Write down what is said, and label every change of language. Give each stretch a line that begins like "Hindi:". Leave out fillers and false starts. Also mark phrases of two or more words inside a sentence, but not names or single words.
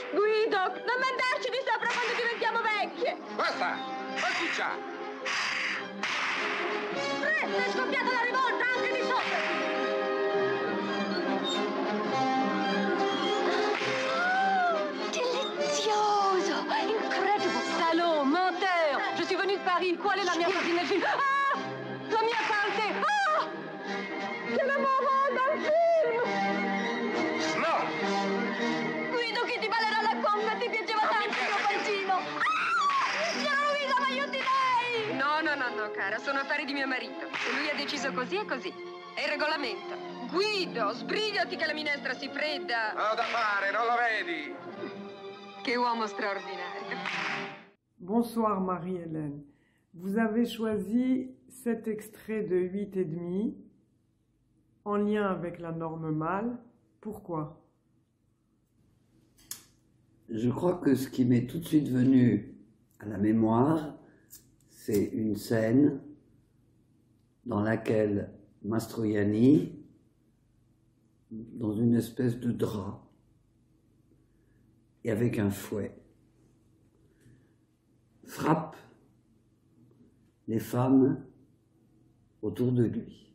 Italian: Guido, non mandarci di sopra quando diventiamo vecchie! Basta! Pasticcia! È scoppiata la rivolta anche di sopra! Delizioso! Incredible!
French: Salaud, menteur! Je suis venue de Paris.
Italian: Qual è la mia pagination? Ah! La mia parte! Ah! Che la mamma dal film! No! Guido, chi ti ballerà la conga? Ti piaceva Non mi tanto il mio piace. pancino! Signora Luisa, ma io ti lei! No, cara, sono affari di mio marito. Se lui ha deciso così, è così. È il regolamento. Guido, sbrigati che la minestra si fredda. Ho da fare, non lo vedi? Che uomo straordinario.
French: Bonsoir Marie-Hélène. Vous avez choisi cet extrait de 8,5 en lien avec la norme mâle. Pourquoi? Je crois que ce qui m'est tout de suite venu à la mémoire, c'est une scène dans laquelle Mastroianni, dans une espèce de drap, et avec un fouet, frappe les femmes autour de lui.